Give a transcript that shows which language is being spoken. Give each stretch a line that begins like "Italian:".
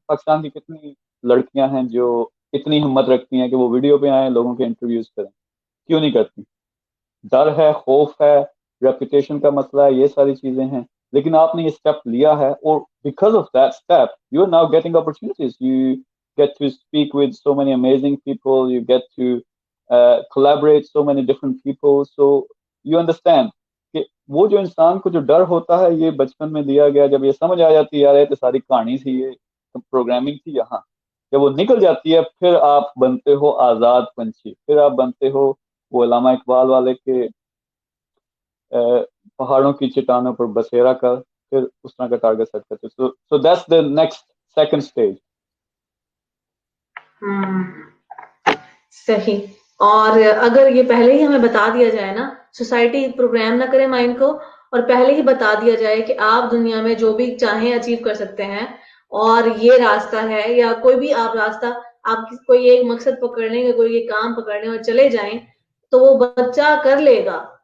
Urdu: پاکستان کی کتنی لڑکیاں ہیں جو اتنی ہمت رکھتی ہیں کہ وہ ویڈیو پہ آئیں, لوگوں کے انٹرویوز کریں؟ کیوں نہیں کرتی؟ ڈر ہے, خوف ہے, ریپوٹیشن کا مسئلہ ہے, یہ ساری چیزیں ہیں. لیکن آپ نے یہ اسٹیپ لیا ہے, اور
English: Because of that step you are now getting opportunities. You get to speak with so many amazing people, you get to collaborate so many different people. So you understand
Urdu: کہ وہ جو انسان کو جو ڈر ہوتا ہے یہ بچپن میں دیا گیا, جب یہ سمجھ آ جاتی ہے یار یہ تو ساری کہانی تھی, یہ پروگرامنگ تھی, یہاں جب وہ نکل جاتی ہے پھر آپ بنتے ہو آزاد پنچھی, پھر آپ بنتے ہو وہ علامہ اقبال والے کے پہاڑوں کی چٹانوں پر بسیرا کر, پھر اس طرح کا ٹارگیٹ سیٹ کرتے.
English: so that's the next second stage.
Urdu: صحیح. اور اگر یہ پہلے ہی ہمیں بتا دیا جائے نا سوسائٹی پروگرام نہ کرے مائنڈ کو اور پہلے ہی بتا دیا جائے کہ آپ دنیا میں جو بھی چاہیں اچیو کر سکتے ہیں اور یہ راستہ ہے، یا کوئی بھی آپ راستہ، آپ کوئی ایک مقصد پکڑ لیں گے، کوئی ایک کام پکڑ لیں اور چلے جائیں تو وہ بچہ کر لے گا.